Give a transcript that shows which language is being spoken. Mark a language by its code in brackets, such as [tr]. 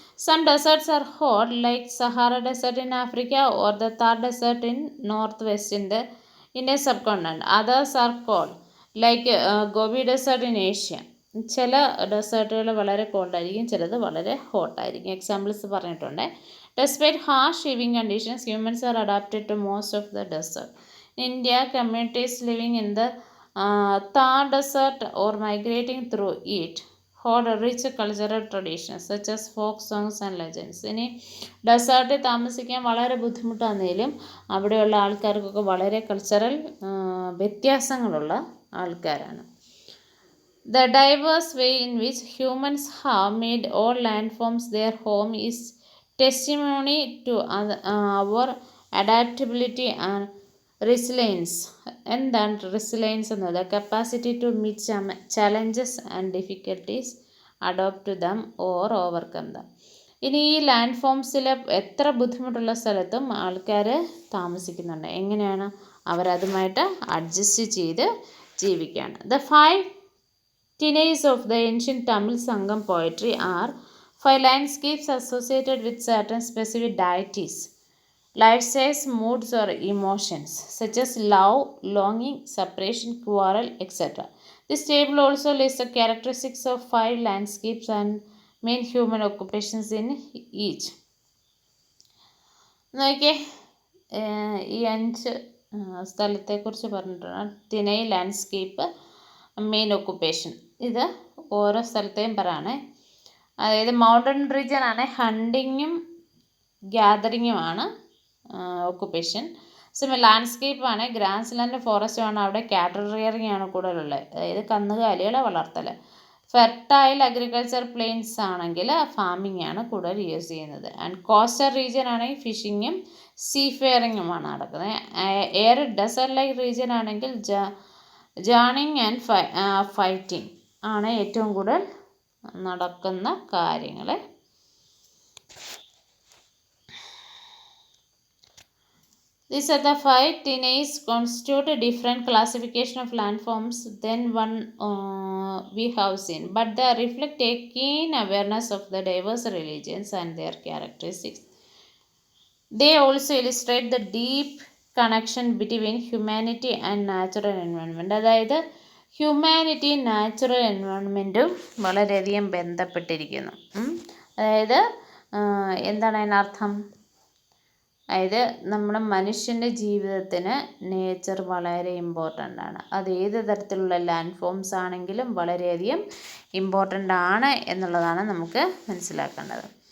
[en] Some deserts are hot like Sahara desert in Africa or the Thar desert in north west Indian subcontinent. Others are cold like Gobi desert in Asia. [ml] ചില ഡെസേർട്ടുകൾ വളരെ കോൾഡായിരിക്കും, ചിലത് വളരെ ഹോട്ടായിരിക്കും. Examples പറഞ്ഞിട്ടുണ്ട്. [en] Despite harsh living conditions, humans are adapted to most of the desert. In India, communities living in the Thar Desert or migrating through it hold rich cultural traditions such as folk songs and legends. [ml] ഇനി ഡെസേർട്ടിൽ താമസിക്കാൻ വളരെ ബുദ്ധിമുട്ടാണെങ്കിലും അവിടെയുള്ള ആൾക്കാർക്കൊക്കെ വളരെ cultural വ്യത്യാസങ്ങളുള്ള ആൾക്കാരാണ്. [en] The diverse way in which humans have made all landforms their home is testimony to our adaptability and resilience. [ml] എന്താണ് റെസിലയൻസ് എന്നത്? [en] Capacity to meet challenges and difficulties, adopt to them or overcome them. [ml] ഇനി ഈ land ഫോംസിൽ എത്ര ബുദ്ധിമുട്ടുള്ള സ്ഥലത്തും ആൾക്കാർ താമസിക്കുന്നുണ്ട്. എങ്ങനെയാണ്? അവരതുമായിട്ട് അഡ്ജസ്റ്റ് ചെയ്ത് ജീവിക്കുകയാണ്. [en] The 5 tenets of the ancient Tamil Sangam poetry are 5 landscapes associated with certain specific deities, life stages, moods or emotions such as love, longing, separation, quarrel, etc. This table also lists the characteristics of 5 landscapes and main human occupations in each. [ml] നോക്കിയേ, ഈ 5 സ്ഥലത്തെക്കുറിച്ച് പറഞ്ഞിട്ടുണ്ട്. തിനൈ landscape, main occupation. ഇത് ഓരോ സ്ഥലത്തെയും പറയണേ. അതായത് mountain region ആണ് ഹണ്ടിങ്ങും ഗ്യാതറിങ്ങുമാണ് ഒക്കുപ്പേഷൻ. ലാൻഡ്സ്കേപ്പാണ്, ഗ്രാസ് ലാൻഡ് ഫോറസ്റ്റ് ആണ്, അവിടെ കാറ്റൽ റിയറിംഗ് ആണ് കൂടുതലുള്ളത്, അതായത് കന്നുകാലികളെ വളർത്തൽ. ഫെർട്ടൈൽ അഗ്രികൾച്ചർ പ്ലെയിൻസ് ആണെങ്കിൽ ഫാമിംഗ് ആണ് കൂടുതൽ യൂസ് ചെയ്യുന്നത്. ആൻഡ് കോസ്റ്റൽ റീജിയൻ ആണെങ്കിൽ ഫിഷിങ്ങും സീഫെയറിങ്ങുമാണ് നടക്കുന്നത്. എയർ ഡെസേർട്ട് ലൈക്ക് റീജിയൻ ആണെങ്കിൽ ജേണിങ് ആൻഡ് ഫൈറ്റിംഗ് ആണ് ഏറ്റവും കൂടുതൽ നടക്കുന്ന കാര്യങ്ങൾ. [en] These are the 5 tenets constitute a different classification of landforms than one we have seen, but they reflect a keen awareness of the diverse religions and their characteristics. They also illustrate the deep connection between humanity and natural environment. [ml] അതായത് ഹ്യൂമാനിറ്റിയും natural എൻവയോൺമെൻറ്റും വളരെയധികം ബന്ധപ്പെട്ടിരിക്കുന്നു. അതായത് എന്താണ് അതിനർത്ഥം? അതായത് നമ്മുടെ മനുഷ്യൻ്റെ ജീവിതത്തിന് നേച്ചർ വളരെ ഇമ്പോർട്ടൻ്റ് ആണ്. അത് ഏത് തരത്തിലുള്ള ലാൻഡ് ഫോംസ് ആണെങ്കിലും വളരെയധികം ഇമ്പോർട്ടൻ്റ് ആണ് എന്നുള്ളതാണ് നമുക്ക് മനസ്സിലാക്കേണ്ടത്.